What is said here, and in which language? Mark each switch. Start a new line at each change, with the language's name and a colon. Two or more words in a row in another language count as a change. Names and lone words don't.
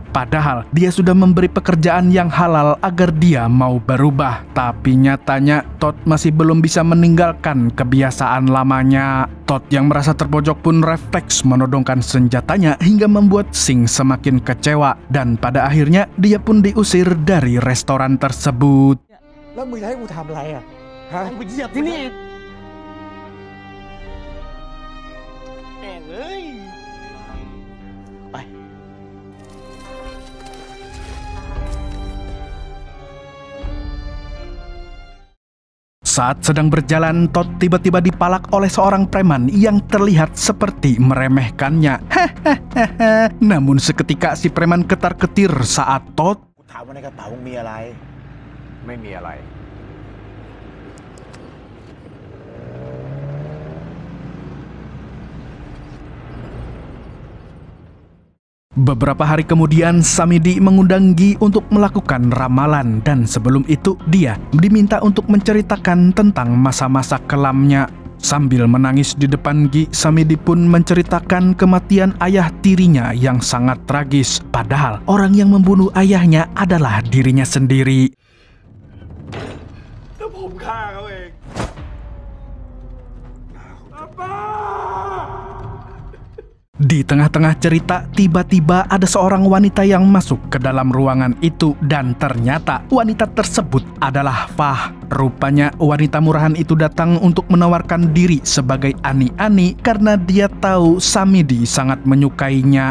Indonesian: Padahal, dia sudah memberi pekerjaan yang halal agar dia mau berubah. Tapi nyatanya Todd masih belum bisa meninggalkan kebiasaan lamanya. Todd yang merasa terpojok pun refleks menodongkan senjatanya hingga membuat Sing semakin kecewa. Dan pada akhirnya dia pun diusir dari restoran tersebut.
Thai: แล้วมึงจะให้กูทำอะไรอ่ะฮะกูเหยียบที่นี่แม่งเอ้ยไป
Indonesian: Saat sedang berjalan, Todd tiba-tiba dipalak oleh seorang preman yang terlihat seperti meremehkannya. Hehehe. Namun seketika si preman ketar-ketir saat Todd
Thai: กูถามว่าในกระเป๋ามึงมีอะไร ไม่มีอะไร
Indonesian: Beberapa hari kemudian, Samidi mengundang Gi untuk melakukan ramalan dan sebelum itu dia diminta untuk menceritakan tentang masa-masa kelamnya. Sambil menangis di depan Gi, Samidi pun menceritakan kematian ayah tirinya yang sangat tragis. Padahal orang yang membunuh ayahnya adalah dirinya sendiri.
Thai: แล้วผมฆ่าเขาเอง
Indonesian: Di tengah-tengah cerita, tiba-tiba ada seorang wanita yang masuk ke dalam ruangan itu dan ternyata wanita tersebut adalah Fah. Rupanya wanita murahan itu datang untuk menawarkan diri sebagai ani-ani karena dia tahu Samidi sangat menyukainya.